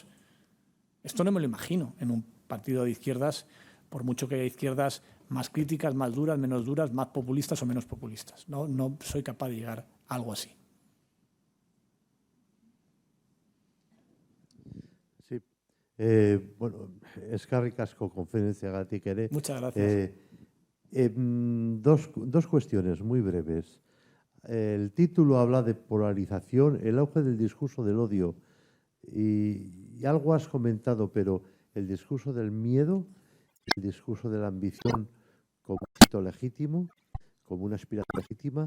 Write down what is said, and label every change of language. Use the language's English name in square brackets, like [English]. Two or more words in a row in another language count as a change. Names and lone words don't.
[Spanish] Esto no me lo imagino en un partido de izquierdas, por mucho que haya izquierdas más críticas, más duras, menos duras, más populistas o menos populistas. No soy capaz de llegar a algo así. Sí. [Basque] Bueno, eskerrik asko konferentziagatik ere. [Spanish] Muchas gracias. Dos cuestiones muy breves. El título habla de polarización, el auge del discurso del odio. Y algo has comentado, pero el discurso del miedo, el discurso de la ambición como un hito legítimo, como una aspiración legítima.